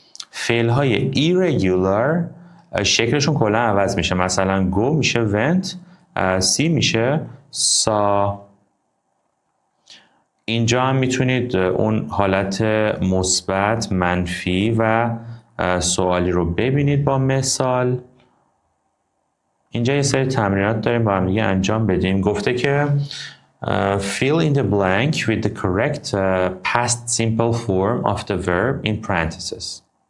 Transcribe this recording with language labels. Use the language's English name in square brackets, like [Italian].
[Persian] فعل های irregular شکلشون کلا عوض میشه. مثلا go میشه went، see میشه saw. اینجا هم میتونید اون حالت مثبت، منفی و سوالی رو ببینید با مثال. اینجا یه سری تمرینات داریم با هم دیگه انجام بدیم. گفته که [English] fill in the blank with the correct past simple form of the verb in parentheses.